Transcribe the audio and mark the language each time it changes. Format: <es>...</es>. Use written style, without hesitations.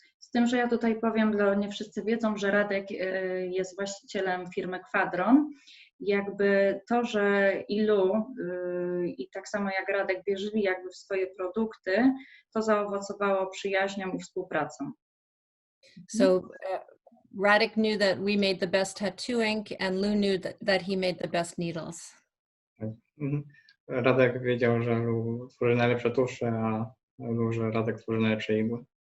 <pl>Z tym, że ja tutaj powiem, nie wszyscy wiedzą, że Radek jest właścicielem firmy Quadron. Jakby to, że Ilu i tak samo jak Radek wierzyli jakby w swoje produkty, to zaowocowało przyjaźnią i współpracą.</pl> <en>So Radek knew that we made the best tattoo ink, and Lou knew that he made the best needles.</en> <pl>Radek wiedział, że Lou tworzy najlepsze tusze, a Lou, że Radek tworzy najlepsze igły.</pl>